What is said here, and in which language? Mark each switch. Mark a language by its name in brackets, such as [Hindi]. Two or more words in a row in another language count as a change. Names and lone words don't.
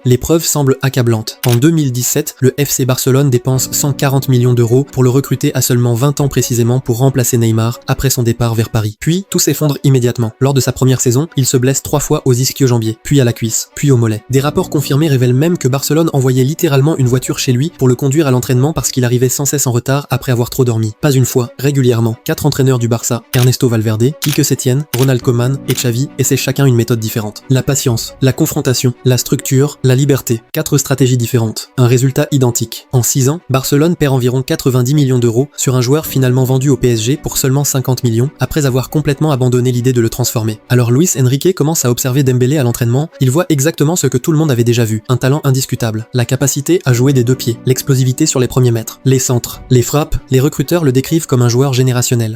[French] Les preuves semblent accablantes. En 2017, le FC Barcelone dépense 140 millions d'euros pour le recruter à seulement 20 ans précisément pour remplacer Neymar après son départ vers Paris. Puis, tout s'effondre immédiatement. Lors de sa première saison, il se blesse 3 fois aux ischio-jambiers, puis à la cuisse, puis au mollet. Des rapports confirmés révèlent même que Barcelone envoyait littéralement une voiture chez lui pour le conduire à l'entraînement parce qu'il arrivait sans cesse en retard après avoir trop dormi. Pas une fois, régulièrement. 4 entraîneurs du Barça, Ernesto Valverde, Quique Setién, Ronald Koeman et Xavi, essaient chacun une méthode différente. La patience, la confrontation, la structure, la liberté. 4 stratégies différentes. Un résultat identique. En 6 ans, Barcelone perd environ 90 millions d'euros sur un joueur finalement vendu au PSG pour seulement 50 millions après avoir complètement abandonné l'idée de le transformer. Alors Luis Enrique commence à observer Dembélé à l'entraînement, il voit exactement ce que tout le monde avait déjà vu, un talent indiscutable, la capacité à jouer des 2 pieds, l'explosivité sur les premiers mètres, les centres, les frappes, les recruteurs le décrivent comme un joueur générationnel.